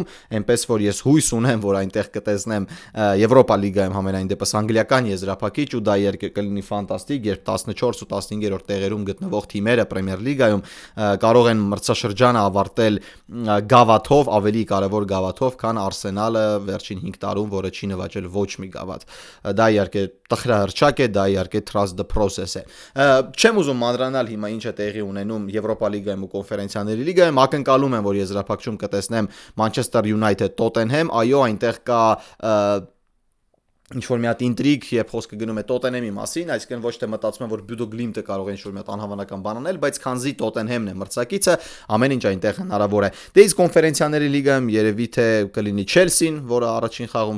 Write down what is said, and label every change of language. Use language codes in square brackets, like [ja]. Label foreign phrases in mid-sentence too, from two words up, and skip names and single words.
[hy] այնպես որ ես հույս ունեմ, որ այնտեղ կտեսնեմ Եվրոպա լիգայում համենայն դեպս անգլիական եզրափակիչ ու դա իհարկե կլինի ֆանտաստիկ, երբ 14 ու 15-րդ տեղերում գտնվող թիմերը Պրեմիեր լիգայում կարող են մրցաշրջանը ավարտել գավաթով, ավելի կարևոր գավաթով, քան Arsenal-ը վերջին 5 տարում, որը չի նվաճել ոչ մի գավաթ։ Դա իհարկե տխրահռչակ է, դա իհարկե [en] trust the process [hy] է։ Չեմ ուզում մանրանալ հիմա ինչ է տեղի ունենում Եվրոպա լիգայում ու կոնֆերենցիաների լիգայում, ակնկալում եմ, որ եզրափակում կտեսնեմ Manchester United Tottenham, այո, այնտեղ կա ինչ որ մի հատ ինտրիգ, երբ խոսքը գնում է Տոտենհեմի մասին, այսինքն ոչ թե մտածում եմ, որ Բյուդո Գլիմտը կարող է ինչ որ մի հատ անհավանական բան անել, բայց քանզի Տոտենհեմն է մրցակիցը, ամեն ինչ այնտեղ հնարավոր է։ Դե իսկ կոնֆերենցիաների լիգայում երևի թե կլինի Չելսին, որը առաջին խաղում